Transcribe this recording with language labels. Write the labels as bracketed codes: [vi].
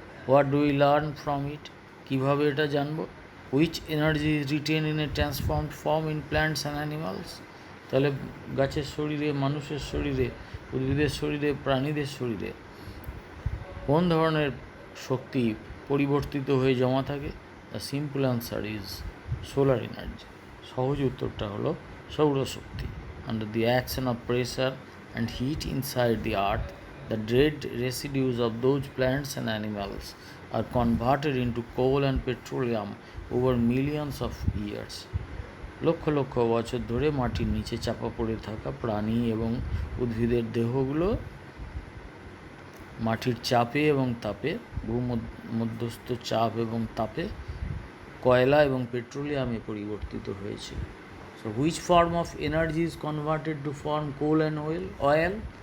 [en] What do we learn from it? [bn] কীভাবে এটা জানব? [en] Which energy is retain in a transformed form in plants and animals. [bn] তাহলে গাছের শরীরে, মানুষের শরীরে, উদ্ভিদের শরীরে, প্রাণীদের শরীরে কোন ধরনের শক্তি পরিবর্তিত হয়ে জমা থাকে? [en] The simple answer is solar energy. [bn] সহজ উত্তরটা হলো সৌরশক্তি। [en] Under the action of pressure and heat inside the earth, the dead residues of those plants and animals are converted into coal and petroleum over millions of years. [bn] Lakh lakh বছর ধরে মাটির নিচে চাপা পড়ে থাকা প্রাণী এবং উদ্ভিদের দেহগুলো মাটির চাপে এবং তাপে, ভূমধ্যস্থ চাপ এবং তাপে কয়লা এবং পেট্রোলিয়ামে পরিবর্তিত হয়েছে। [en] So which form of energy is converted to form coal and oil?